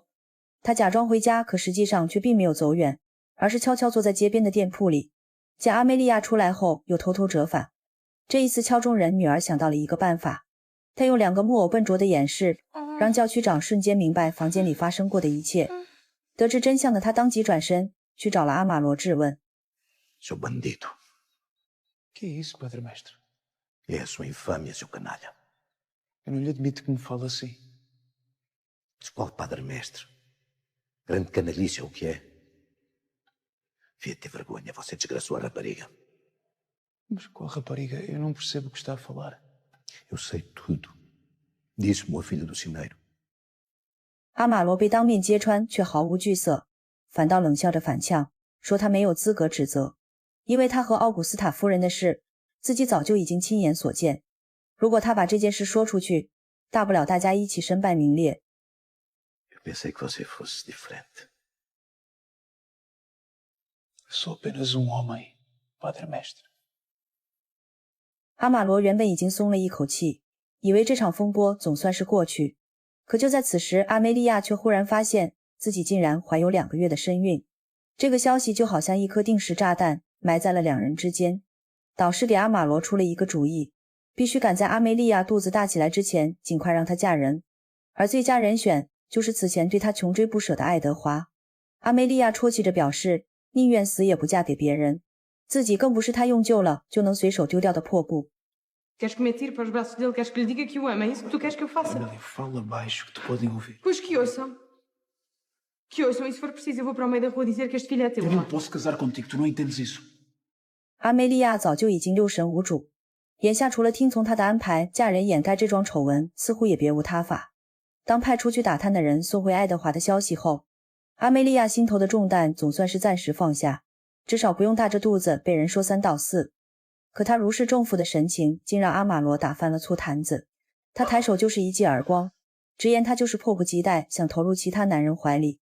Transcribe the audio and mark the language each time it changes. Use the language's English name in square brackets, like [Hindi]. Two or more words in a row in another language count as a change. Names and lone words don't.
[Chinese] 他假装回家，可实际上却并没有走远，而是悄悄坐在街边的店铺里。见阿梅利亚出来后，又偷偷折返。这一次敲钟人女儿想到了一个办法，她用2个木偶笨拙的演示，让教区长瞬间明白房间里发生过的一切。得知真相的他当即转身去找了阿玛罗质问。 [Portuguese] Seu bandido. Que é isso, Padre Mestre? É a sua infâmia, seu canalha. Eu não lhe admito que me fale assim. Mas qual Padre Mestre? Grande canalice é o que é. Devia ter vergonha, você desgraçou a rapariga. Mas qual rapariga? Eu não percebo o que está a falar. Eu sei tudo. Disse-me a filha do sineiro. [Chinese] 阿玛罗被当面揭穿，却毫无惧色，反倒冷笑着反呛，说他没有资格指责，因为他和奥古斯塔夫人的事，自己早就已经亲眼所见。如果他把这件事说出去，大不了大家一起身败名裂。 [Portuguese] Eu pensei que você fosse diferente. Sou apenas homem, Padre Mestre. [Chinese] 阿玛罗原本已经松了一口气，以为这场风波总算是过去。可就在此时，阿梅利亚却忽然发现自己竟然怀有2个月的身孕。这个消息就好像一颗定时炸弹，埋在了2人之间。导师给阿玛罗出了一个主意，必须赶在阿梅利亚肚子大起来之前，尽快让她嫁人。而最佳人选就是此前对她穷追不舍的爱德华。阿梅利亚啜泣着表示，宁愿死也不嫁给别人。自己更不是他用旧了就能随手丢掉的破布。 [Portuguese] Queres que me atire para os braços dele? Queres que lhe diga que o ama? É isso que tu queres que eu faça? Amélia, fala baixo que te podem ouvir. Pois que ouçam. Que ouçam, e se for preciso eu vou para o meio da rua dizer que este filho é teu. Eu não posso casar contigo, tu não entendes isso. [Chinese] 阿梅利亚早就已经六神无主，眼下除了听从他的安排嫁人掩盖这桩丑闻，似乎也别无他法。当派出去打探的人送回爱德华的消息后，阿梅利亚心头的重担总算是暂时放下。至少不用大着肚子被人说三道四。可他如释重负的神情竟让阿玛罗打翻了醋坛子，他抬手就是一记耳光，直言他就是迫不及待想投入其他男人怀里。